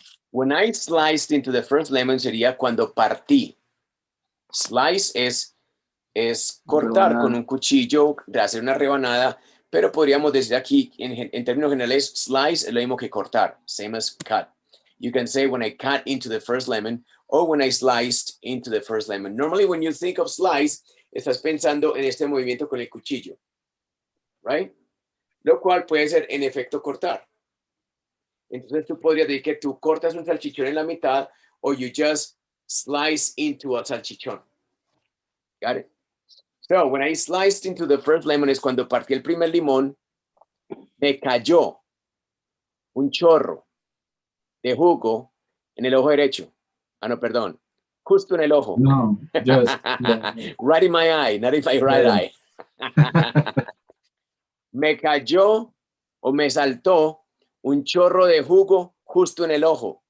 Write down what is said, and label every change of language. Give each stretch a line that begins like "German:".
English: When I sliced into the first lemon
Spanish: sería cuando partí. Slice es cortar Rebanada. con un cuchillo, de hacer una rebanada, pero podríamos decir aquí, en términos generales, slice es lo mismo que cortar,
English: same as cut. You can say when I cut into the first lemon or when I sliced into the first lemon. Normally when you think of slice,
Spanish: estás pensando en este movimiento con el cuchillo,
English: right?
Spanish: Lo cual puede ser en efecto cortar. Entonces tú podrías decir que tú cortas un salchichón en la mitad o
English: you just slice into a
Spanish: salchichón.
English: Got it? So when I sliced into the first lemon
Spanish: es cuando partí el primer limón, me cayó un chorro de jugo en el ojo derecho. Ah, no, perdón. Justo en el ojo.
English: No, just Right in my eye, not in my right eye.
Spanish: Me cayó o me saltó un chorro de jugo justo en el ojo.